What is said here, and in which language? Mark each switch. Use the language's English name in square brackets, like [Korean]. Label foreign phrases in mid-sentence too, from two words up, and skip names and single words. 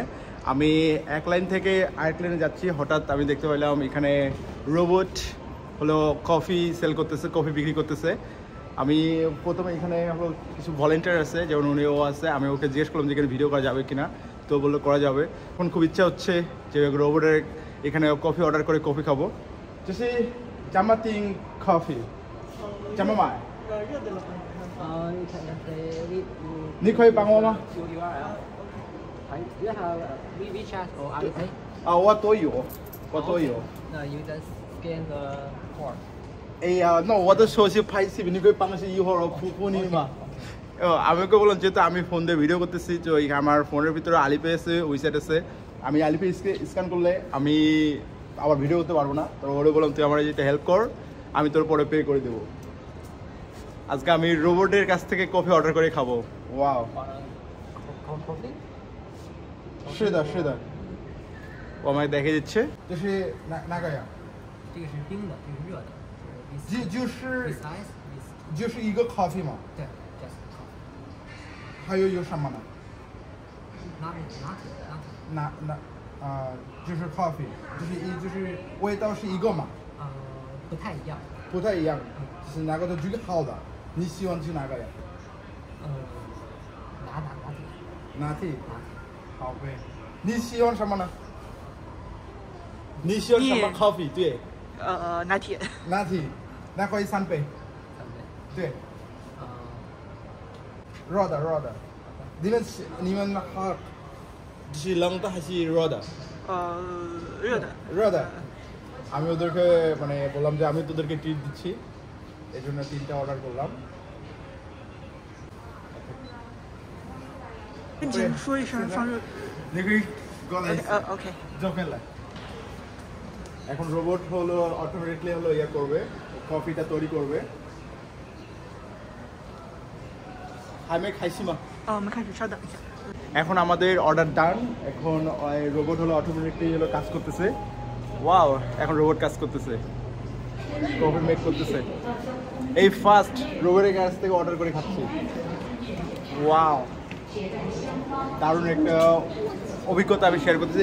[Bangla] আমি এক লাইন থেকে আরেক লাইনে যাচ্ছি, হঠাৎ আমি দেখতে পেলাম এখানে রোবট হলো [English] coffee sell [Bangla] করতেছে, কফি বিক্রি করতেছে। আমি প্রথমে এখানে হলো কিছু ভলেন্টিয়ার আছে, যেমন উনিও আছে। আমি ওকে জিজ্ঞেস করলাম যে এখানে ভিডিও করা যাবে কিনা, তো বললো করা যাবে। এখন খুব ইচ্ছা হচ্ছে যে রোবটের এখানে কফি অর্ডার করে কফি খাবো। [Chinese] 就是怎么订 coffee？ 怎么买？你可以帮我吗？啊，我都有，我都有。 [English] 那 you just scan the code。 [Chinese] 哎呀，那我的手机拍视频，你可以帮我一会儿付你吗？ [Bangla] আমি ওকে বললাম যেহেতু আমি ফোন দিয়ে ভিডিও করতেছি, তো আমার ফোনের ভিতরে আলিপে আছে, ওয়েবসাইট আছে। আমি আলিপে স্ক্যান করলে আমি আবার ভিডিও করতে পারবো না। তো ওরে বললাম তুই আমার যেটা হেল্প কর, আমি তোর পরে পে করে দেবো। আজকে আমি রোবটের কাছ থেকে কফি অর্ডার করে খাবো। ওয়াও, [Chinese] 是的是的， [Bangla] ও আমায় দেখিয়ে দিচ্ছে। [Chinese] 就是哪个呀？这个是冰的，这个是热的。就是一个 coffee 嘛。 [English] 对 ，just coffee。 [Chinese] 还有什么呢？就是 coffee， 就是味道是一个嘛？不太一样。不太一样，就是哪个都最好的。你喜欢吃哪个呀？拿铁。好呗。你喜欢什么呢？你喜欢什么 coffee？ 对。拿铁。拿铁，那可以3杯。对。热的。你们好，是冷的还是热的？热的。 [Bangla] আমি ওদেরকে মানে বললাম যে আমি তোদেরকে ট্রিট দিচ্ছি, এই জন্য 3টা অর্ডার করলাম। [Chinese] 跟姐夫说一声放热。你可以过来。 OK。 [Bangla] 来。এখন রোবট হলো অটোমেটিকলি হলো ইয়ে করবে, কফিটা তৈরি করবে। আমি খাইছি মা। [Chinese] 我们开始，稍等一下。 [Bangla] এখন আমাদের [English] order done. [Bangla] এখন রোবট হলো অটোমেটিকলি হলো কাজ করতেছে। ওয়াও, এখন রোবট কাজ করতেছে, [English] coffee make [Bangla] করতেছে। এই ফার্স্ট রোবটের কাছ থেকে অর্ডার করে খাচ্ছি। ওয়াও, দারুণ একটা অভিজ্ঞতা আমি শেয়ার করতেছি।